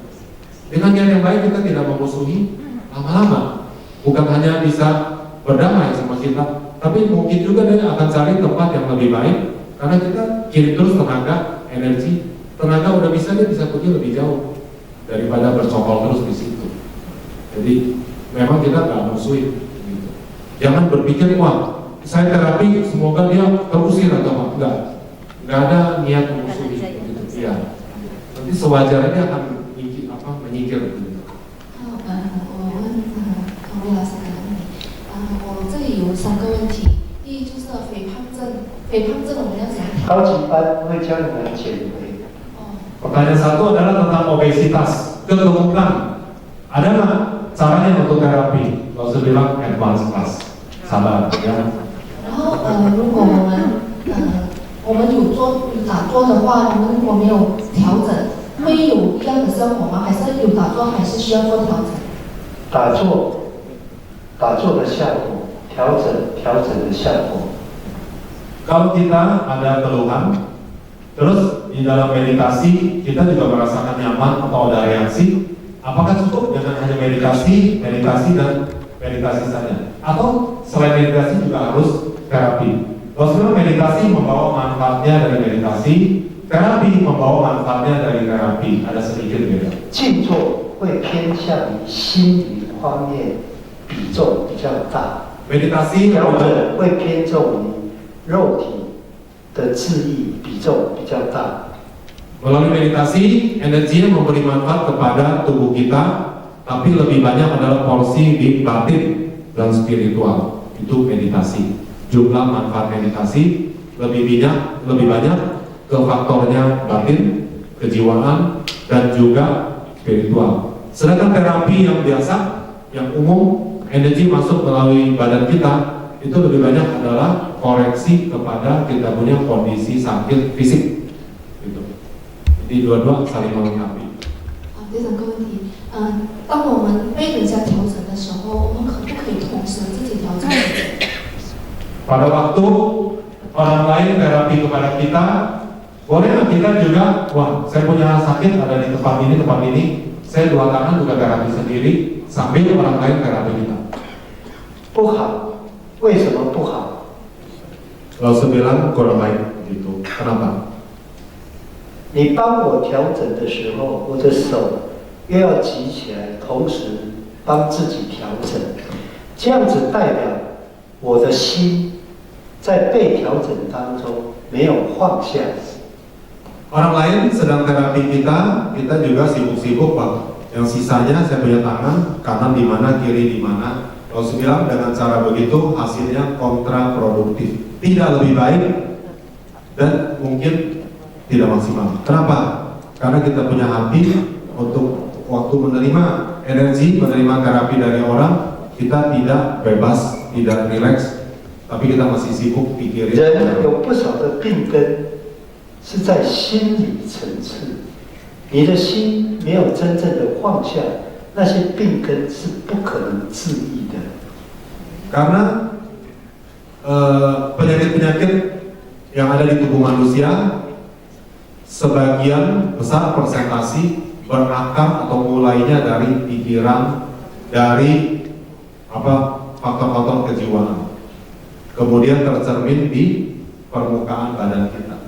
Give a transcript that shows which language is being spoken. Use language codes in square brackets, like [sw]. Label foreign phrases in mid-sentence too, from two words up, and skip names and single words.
[id] Dengan niat yang baik kita tidak memusuhi, lama-lama bukan hanya bisa berdamai sama kita, tapi mungkin juga dia akan cari tempat yang lebih baik karena kita kirim terus tenaga, energi, tenaga udah bisa dia bisa pergi lebih jauh daripada bercokol terus di situ. Jadi memang kita nggak musuhin. Gitu. Jangan berpikir wah saya terapi semoga dia terusir atau enggak ada niat memusuhi. Gitu. Ya. Nanti sewajarnya dia akan menyingkir. Gitu. [zh] 有3个问题，第一就是肥胖症，肥胖症我们要怎样调？高级班会教你们减肥。 [id] Pertanyaan satu adalah tentang obesitas, kegemukan. Ada nggak caranya untuk terapi? Kalau saya bilang [en] advance class, [id] sabar ya. [zh] 然后如果我们有打坐的话，我们如果没有调整，会有一样的效果吗？还是有打坐还是需要做调整？打坐的效果。 调整的效果。 [id] Kalau kita ada keluhan, terus di dalam meditasi kita juga merasakan nyaman atau ada reaksi, apakah cukup dengan hanya meditasi dan meditasi saja? Atau selain meditasi juga harus terapi? Kalau sebenarnya meditasi membawa manfaatnya dari meditasi, terapi membawa manfaatnya dari terapi, ada sedikit beda. [zh] 静坐会偏向于心理方面比重比较大。 [id] Meditasi [zh] 调整会偏重于肉体的智力比重比较大。 [id] Melalui meditasi, energinya memberi manfaat kepada tubuh kita, tapi lebih banyak adalah porsi di batin dan spiritual. Itu meditasi. Jumlah manfaat meditasi lebih banyak ke faktornya batin, kejiwaan, dan juga spiritual. Sedangkan terapi yang biasa, yang umum, energi masuk melalui badan kita itu lebih banyak adalah koreksi kepada kita punya kondisi sakit fisik. Gitu. Jadi dua-dua saling melengkapi. [zh] 第2个问题，当我们被人家调整的时候，我们可不可以同时自己调整？ [id] Pada waktu orang lain terapi kepada kita, boleh nggak kita juga, wah saya punya sakit ada di tempat ini, saya 2 tangan juga terapi sendiri sambil orang lain terapi kita. [zh] 不好，为什么不好？ [id] Kalau sebilang kurang baik gitu. Kenapa? [zh] 你帮我调整的时候，我的手又要举起来，同时帮自己调整，这样子代表我的心在被调整当中没有放下。 [id] Orang lain sedang terapi kita juga sibuk-sibuk Pak. Yang sisanya saya punya tangan, kanan di mana, kiri di mana. Kalau saya bilang dengan cara begitu hasilnya kontraproduktif, tidak lebih baik dan mungkin tidak maksimal. Kenapa? Karena kita punya hati untuk waktu menerima energi, menerima terapi dari orang, kita tidak bebas, tidak rileks, tapi kita masih sibuk pikirin. [zh] 人有不少的病根是在心理层次，你的心没有真正的放下，那些病根是不可能治愈的。 [id] Karena penyakit-penyakit yang ada di tubuh manusia sebagian besar persentasi berakar atau mulainya dari pikiran, dari faktor-faktor kejiwaan, kemudian tercermin di permukaan badan kita.